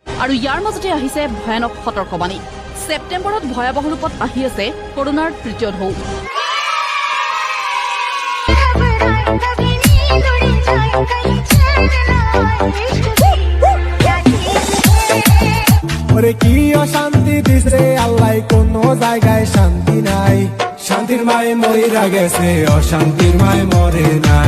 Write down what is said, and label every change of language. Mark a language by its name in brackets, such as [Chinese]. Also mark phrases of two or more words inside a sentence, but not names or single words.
[Assamese] আৰু ইয়াৰ মাজতে আহিছে ভয়ানক সতৰ্কবাণী। ছেপ্টেম্বৰত ভয়াৱহ ৰূপত আহি আছে কৰোনাৰ তৃতীয় ঢৌ। [Bangla] ওরে কি অশান্তি দিছে আল্লাহ, কোনো জায়গায় শান্তি নাই। শান্তির মায় মইরা গেছে, অশান্তির মায় মরে নাই।